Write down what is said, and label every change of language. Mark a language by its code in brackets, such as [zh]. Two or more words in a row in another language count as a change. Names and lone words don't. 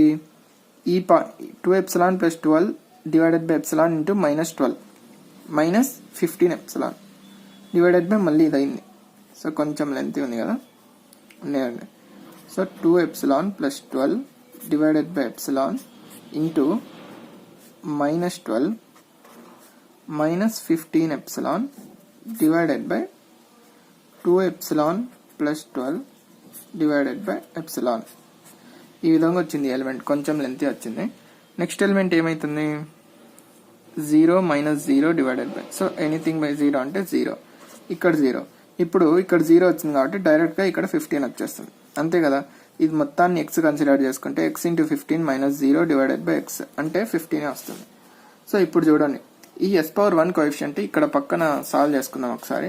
[en] ఈ 2 epsilon plus 12 divided by epsilon into -12 minus 15 epsilon divided by [te] మళ్ళీ ఇది అయింది. సో కొంచెం లెంత్ ఉంది కదా, ఉండేయండి. [en] so 2 epsilon plus 12 divided by epsilon into -12 minus 15 epsilon divided by 2 epsilon plus 12 divided by epsilon. [te] ఈ విధంగా వచ్చింది ఎలిమెంట్, కొంచెం లెంత్ వచ్చింది. [en] next element ఏమైతుంది? 0 minus 0 divided by, so anything by 0 [te] అంటే 0, ఇక్కడ 0. ఇప్పుడు ఇక్కడ 0 వచ్చింది కాబట్టి డైరెక్ట్గా ఇక్కడ 15 వచ్చేస్తుంది అంతే కదా. ఇది మొత్తాన్ని x కన్సిడర్ చేసుకుంటే [en] x into 15 minus 0 divided by x [te] అంటే 15 వస్తుంది. సో ఇప్పుడు చూడండి, ఈ s⁴1 కోఎఫిషియంట్ ఇక్కడ పక్కన సాల్వ్ చేసుకుందాం ఒకసారి.